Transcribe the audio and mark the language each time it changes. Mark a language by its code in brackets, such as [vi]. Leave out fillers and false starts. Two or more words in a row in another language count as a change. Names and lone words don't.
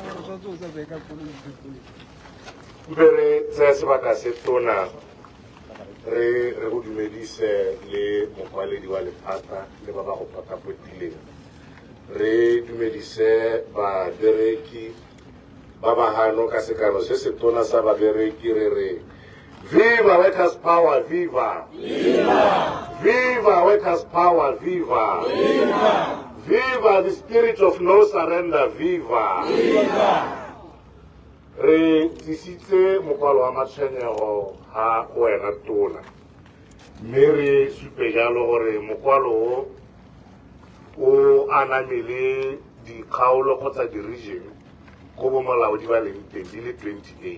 [tn] Mbere tse sebaka se tona re go dumedise le mokwaledi wa lephata le ba ba go patapotileng re dumedise babereki ba bahano ka sekano se se tona sa babereki re [en] viva workers power, viva! Viva! Viva workers power, viva! Viva! Viva the spirit of no surrender, viva! Viva! [tn] Re tisitse mokwalo wa matshwenyego ha wena tona. Mme re supe jalo gore mokwalo o anamele dikgaolo kgotsa di-region go bomolaodi ba leng teng di le 28.